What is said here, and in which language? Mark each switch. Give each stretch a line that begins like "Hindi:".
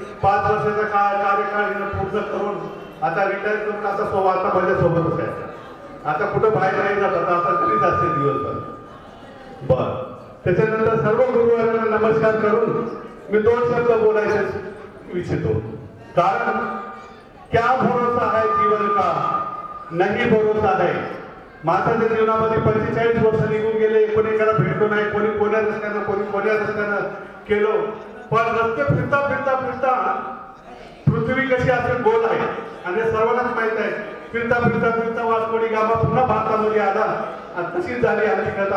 Marathi: 5 वर्षाचा कार्यकाळ पूर्ण करून आता रिटायर करून आता माझ्यासोबतच आहे. आता कुठं बाहेर नाही जातात, आता घरीच असते दिवसभर. बर, त्याच्यानंतर सर्व गुरुवारांना नमस्कार करून मी 2 शब्द बोलायचे इच्छितो.
Hindi: कारण क्या भरोसा है जीवन का, नहीं भरोसा है
Marathi: माणसाच्या जीवनामध्ये 45 वर्ष निघून गेले, कोणी एकाला भेटलो नाही, कोणी कोण्या रस्त्यानं, कोणी कोण्या रस्त्यानं केलो. पण रस्ते फिरता फिरता फिरता पृथ्वी कशी असेल गोल आहे आणि सर्वांनाच माहित आहे. फिरता फिरता फिरता वास्को डी गामा पुन्हा भारतामध्ये आला आणि तशीच झाली आमची कथा.